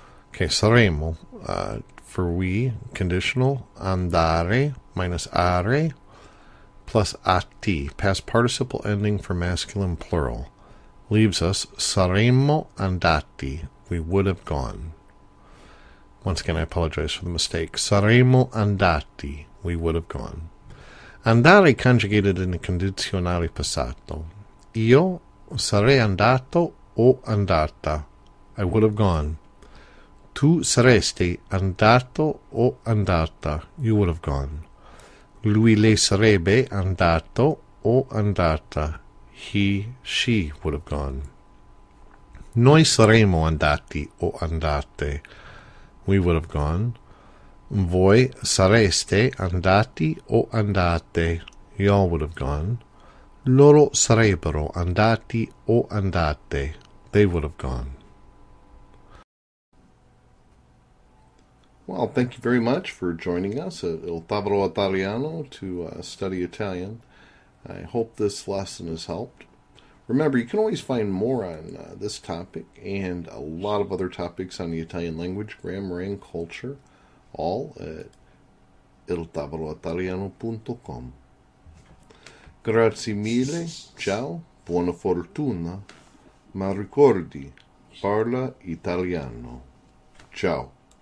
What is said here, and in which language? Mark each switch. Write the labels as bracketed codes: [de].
[en] Okay, saremo, for we, conditional, andare minus are, plus ati, past participle ending for masculine plural, leaves us [it] saremmo andati, [en] we would have gone. Once again, I apologize for the mistake. [it] Saremmo andati, [en] we would have gone. Andare conjugated in the condizionale passato. [it] Io sarei andato o andata, [en] I would have gone. [it] Tu saresti andato o andata. [en] You would have gone. [it] Lui lei sarebbe andato o andata. [en] He, she would have gone. [it] Noi saremmo andati o andate. [en] We would have gone. [it] Voi sareste andati o andate. [en] Y'all would have gone. [it] Loro sarebbero andati o andate. [en] They would have gone. Well, thank you very much for joining us at Il Tavolo Italiano to study Italian. I hope this lesson has helped. Remember, you can always find more on this topic and a lot of other topics on the Italian language, grammar, and culture, all at iltavoloitaliano.com. [it] Grazie mille, ciao, buona fortuna, ma ricordi, parla italiano. Ciao.